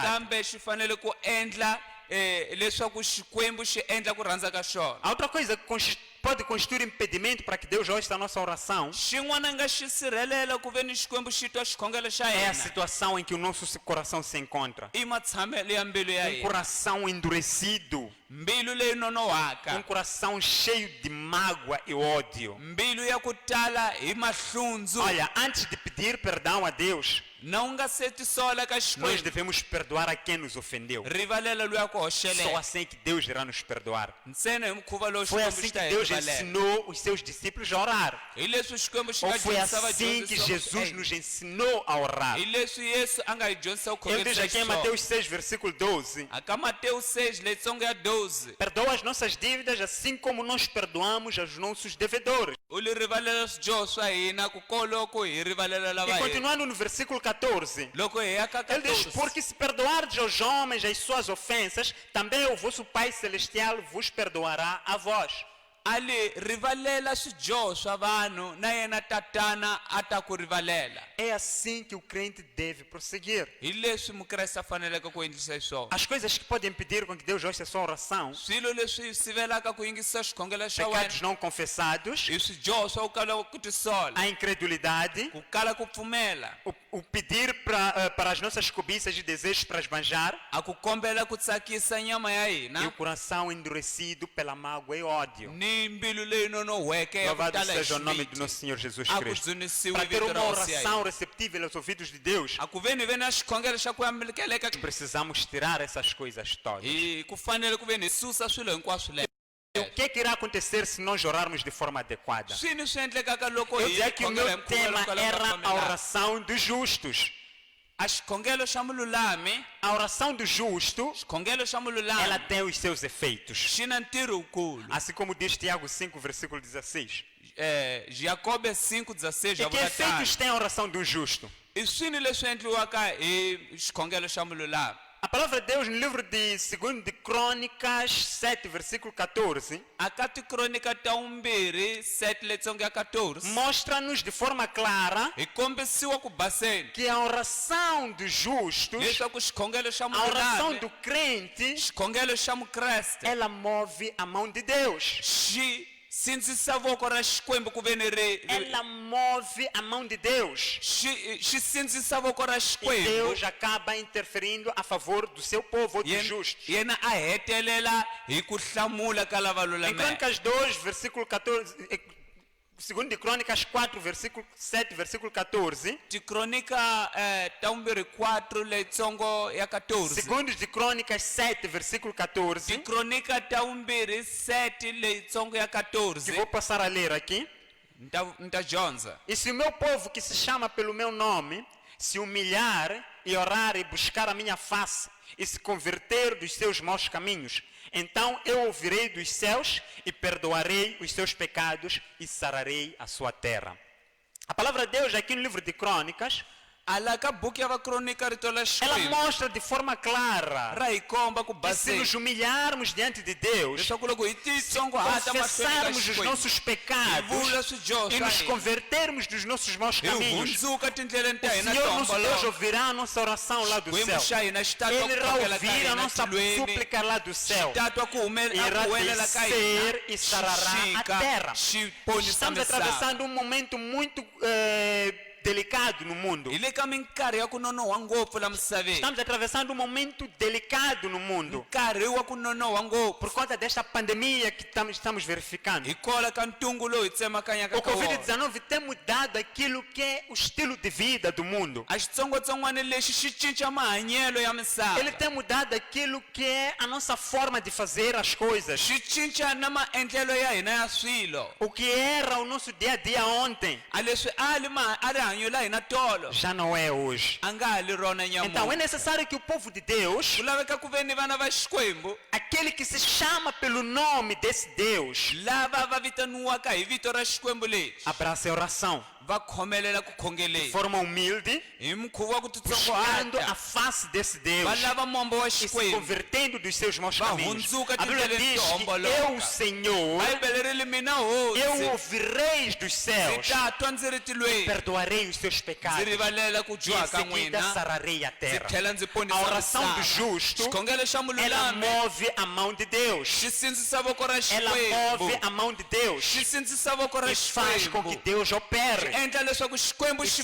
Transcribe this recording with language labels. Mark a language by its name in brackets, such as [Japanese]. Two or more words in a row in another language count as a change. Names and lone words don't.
[Tsonga] kambe xi fanele ku endla leswaku Xikwembu xi endla ku rhandza ka xona. [Portuguese] A outra coisa que pode constituir impedimento para que Deus ouça a nossa oração [Tsonga] xin'wana nga xi sirhelela ku ve ni Xikwembu xi twa xikhongelo xa [Portuguese] é a [Tsonga] hina [Portuguese] situação em que o nosso coração se encontra. [Tsonga] i matshamelo ya mbilu ya hina. [Portuguese] Coração endurecido, [Tsonga] Mbilu leyi nonohaka, [Portuguese] coração cheio de mágoa e ódio. [Tsonga] mbilu ya ku tala hi mahlundzu. [Portuguese] Olha, antes de pedir perdão a Deus, [Tsonga] Na u nga se tisola ka [Portuguese] nós [Tsonga] Xikwembu, [Portuguese] devemos perdoar a quem nos ofendeu. [Tsonga] rivalela loyi a ku [Portuguese] Só [Tsonga] hoxelela. [Portuguese] assim que Deus irá nos perdoar. [Tsonga] Ntsena hi mukhuva lowu [Portuguese] Foi [Tsonga] Xikwembu [Portuguese] assim [Tsonga] xi [Portuguese] que [Tsonga] ta hi [Portuguese] Deus [Tsonga] rivalela. [Portuguese] ensinou os seus discípulos a orar. [Tsonga] Hi leswi Xikwembu xi [Portuguese] Ou [Tsonga] nga [Portuguese] foi [Tsonga] dyondzisa [Portuguese] assim que [Tsonga] vadyondzisi va [Portuguese] Jesus [Tsonga] ku [Portuguese] nos ensinou a orar. [Tsonga] hi leswi Yesu a nga hi dyondzisa ku [Portuguese] Ele diz [Tsonga] khongerisa [Portuguese] aqui em [Tsonga] xiswona. [Portuguese] Mateus 6, versículo 12: [Tsonga] Aka Mateus 6 letsongo ya 12 [Portuguese] Perdoa as nossas dívidas assim como nós perdoamos aos nossos devedores. [Tsonga] u li rivalela swidyoho swa hina ku koloko hi rivalela lava [Portuguese] E [Tsonga] hina. [Portuguese] continuando no versículo 14, [Tsonga] Loko hi ya ka [Portuguese] ele diz: [Tsonga] 14, [Portuguese] Porque se perdoardes aos homens as suas ofensas, também o vosso Pai Celestial vos perdoará a vós. [Tsonga] ali rivalela swidyoho swa vanhu na yena tatana a ta ku rivalela. [Portuguese] É assim que o crente deve prosseguir. [Tsonga] Hi leswi mukreste a faneleke ku endlisa xiswona. [Portuguese] As coisas que podem impedir com que Deus ouça a sua oração, [Tsonga] Swilo leswi sivelaka ku yingisa xikhongelo xa wena [Portuguese] pecados não confessados, [Tsonga] hi swidyoho swa ku kala ku tisola, [Portuguese] a incredulidade, [Tsonga] ku kala ku pfumela, [Portuguese] o pedir para as nossas cobiças e desejos para esbanjar, [Tsonga] a ku kombela ku tsakisa nyama ya [Portuguese] e o [Tsonga] hina [Portuguese] coração endurecido pela mágoa e ódio. [Tsonga] ni mbilu leyi nonohweke ya ku [Portuguese] Louvado [Tsonga] tala hi [Portuguese] seja o nome do [Tsonga] xiviti. [Portuguese] nosso Senhor Jesus [Tsonga] A ku [Portuguese] Cristo. [Tsonga] dzunisiwi [Portuguese] Para ter [Tsonga] vito ra [Portuguese] uma [Tsonga] hosi ya [Portuguese] oração [Tsonga] hina. [Portuguese] receptível aos ouvidos de Deus, [Tsonga] A ku veni ve na xikhongelo xa ku amukeleka, [Portuguese] precisamos tirar essas coisas todas. [Tsonga] hi ku fanele ku ve ni susa swilo hinkwaswo le. [Portuguese] E o que é que irá acontecer se nós orarmos de forma adequada? [Tsonga] Swini swi endlekaka loko [Portuguese] Eu [Tsonga] hi [Portuguese] dizia que o [Tsonga] khongela hi [Portuguese] meu [Tsonga] mukhuva [Portuguese] tema [Tsonga] lowu kalaka [Portuguese] era a [Tsonga] pfumelaka. [Portuguese] oração dos justos. [Tsonga] A xikhongelo xa mululami, [Portuguese] A oração do justo, [Tsonga] xikhongelo xa [Portuguese] ela [Tsonga] mululami [Portuguese] tem os seus efeitos. [Tsonga] xi na ntirho wukulu. [Portuguese] Assim como diz Tiago 5, versículo 16. [Tsonga] Jacobe 5:16 [Portuguese] E que [Tsonga] vula tano. [Portuguese] efeitos tem a oração do justo? [Tsonga] I swini leswi endliwaka hi xikhongelo xa mululami. [Portuguese] A palavra de Deus no livro de 2 de Crônicas 7, versículo 14, [Tsonga] akati kronika ta 2:7 letsongo ya 14 [Portuguese] mostra-nos de forma clara [Tsonga] hi kombisiwa ku baseni [Portuguese] que a oração dos justos, [Tsonga] leswaku xikhongelo xa [Portuguese] a oração [Tsonga] mululami [Portuguese] do crente, [Tsonga] xikhongelo xa mukreste [Portuguese] ela move a mão de Deus. [Tsonga] xi sindzisa voko ra xikwembu ku veni [Portuguese] Ela move a mão de Deus. [Tsonga] xi sindzisa voko ra [Portuguese] E [Tsonga] xikwembu [Portuguese] Deus acaba interferindo a favor do seu povo, dos justos. [Tsonga] yena a hetelela hi ku hlamula ka lava [Portuguese] Em [Tsonga] lulameke [Portuguese] Crônicas 2, versículo 14, 2 de Crônicas 4, versículo 7, versículo 14. [Tsonga] tikronika ta 4 letsongo ya 14 [Portuguese] 2 de Crônicas 7, versículo 14. [Tsonga] tikronika ta 7 letsongo ya [Portuguese] Que [Tsonga] 14 [Portuguese] vou passar a ler aqui. [Tsonga] nta dyondza [Portuguese] E se o meu povo que se chama pelo meu nome se humilhar e orar e buscar a minha face e se converter dos seus maus caminhos, então eu ouvirei dos céus e perdoarei os seus pecados e sararei a sua terra. A palavra de Deus aqui no livro de Crônicas, [Tsonga] ala ka buku ya vakronika rito la [Portuguese] ela [Tsonga] xikwembu [Portuguese] mostra de forma clara [Tsonga] ra hi komba ku [Portuguese] que se [Tsonga] baseni [Portuguese] nos humilharmos diante de Deus, [Tsonga] leswaku loko hi titsongohata mahlweni ka [Portuguese] confessarmos os [Tsonga] xikwembu [Portuguese] nossos [Tsonga] hi [Portuguese] pecados [Tsonga] vula swidyoho [Portuguese] e [Tsonga] swa [Portuguese] nos [Tsonga] hina [Portuguese] convertermos dos nossos maus [Tsonga] hi [Portuguese] caminhos, [Tsonga] hundzuka tindleleni ta [Portuguese] o [Tsonga] hina [Portuguese] Senhor [Tsonga] to [Portuguese] nosso Deus [Tsonga] homboloka [Portuguese] ouvirá a nossa oração lá do [Tsonga] xikwembu [Portuguese] céu. [Tsonga] xa hina xi tatwa [Portuguese] Ele [Tsonga] ku [Portuguese] irá [Tsonga] kokela ka [Portuguese] ouvir a [Tsonga] hina [Portuguese] nossa [Tsonga] tilweni [Portuguese] súplica lá do céu. [Tsonga] tatwa ku [Portuguese] Irá [Tsonga] huwelela ka hina [Portuguese] descer e sarará a terra. [Tsonga] xi ponisa [Portuguese] Estamos [Tsonga] misava [Portuguese] atravessando um momento muito delicado no mundo. [Tsonga] hi le ka minkarhi ya ku nonoha ngopfu la misaveni [Portuguese] Estamos atravessando um momento delicado no mundo [Tsonga] nkarhi wa ku nonoha ngopfu [Portuguese] por conta desta pandemia que estamos verificando. [Tsonga] hikola ka ntungu lowu hi tsemakanyaka [Portuguese] O [Tsonga] ka wona [Portuguese] Covid-19 tem mudado aquilo que é o estilo de vida do mundo. [Tsonga] a xitsongwatsongwana lexi xi cinca mahanyelo ya misava [Portuguese] Ele tem mudado aquilo que é a nossa forma de fazer as coisas. [Tsonga] xi cinca na maendlelo ya hina ya swilo [Portuguese] O que era o nosso dia a dia ontem [Tsonga] a leswi a ri hanyo la hina tolo [Portuguese] já não é hoje. [Tsonga] a nga ha li rona [Portuguese] Então é [Tsonga] nyamuku [Portuguese] necessário que o povo de Deus, [Tsonga] ku laveka ku veni vana va xikwembu [Portuguese] aquele que se chama pelo nome desse Deus, [Tsonga] lava va vitaniwaka hi vito ra xikwembu lexi [Portuguese] abrace a oração [Tsonga] va khomelela ku [Portuguese] de [Tsonga] khongeleni [Portuguese] forma humilde, [Tsonga] hi mukhuva wa ku [Portuguese] buscando a [Tsonga] titsongohata [Portuguese] face desse Deus [Tsonga] va lava mombo wa [Portuguese] e se [Tsonga] xikwembu [Portuguese] convertendo dos seus maus [Tsonga] Va [Portuguese] caminhos. [Tsonga] hundzuka [Portuguese] A Bíblia [Tsonga] tindleleni [Portuguese] diz [Tsonga] to [Portuguese] que [Tsonga] homboloka. [Portuguese] eu, Senhor, [Tsonga] bibele ri li mina [Portuguese] eu [Tsonga] hosi [Portuguese] ouvirei dos [Tsonga] ndzi [Portuguese] céus, [Tsonga] ta twa ndzi ri tilweni [Portuguese] perdoarei os seus [Tsonga] ndzi [Portuguese] pecados [Tsonga] rivalela ku [Portuguese] e em [Tsonga] dyoha ka [Portuguese] seguida [Tsonga] n'wina [Portuguese] sararei a [Tsonga] ndzi [Portuguese] terra. [Tsonga] tlhela ndzi [Portuguese] A [Tsonga] ponisa [Portuguese] oração do [Tsonga] misava [Portuguese] justo, [Tsonga] xikhongelo xa [Portuguese] ela [Tsonga] mululami [Portuguese] move a mão de Deus. [Tsonga] xi sindzisa voko ra [Portuguese] Ela [Tsonga] xikwembu [Portuguese] move a mão de Deus [Tsonga] xi sindzisa voko ra [Portuguese] e faz com que [Tsonga] xikwembu [Portuguese] Deus opere. [Tsonga] endla leswaku xikwembu xi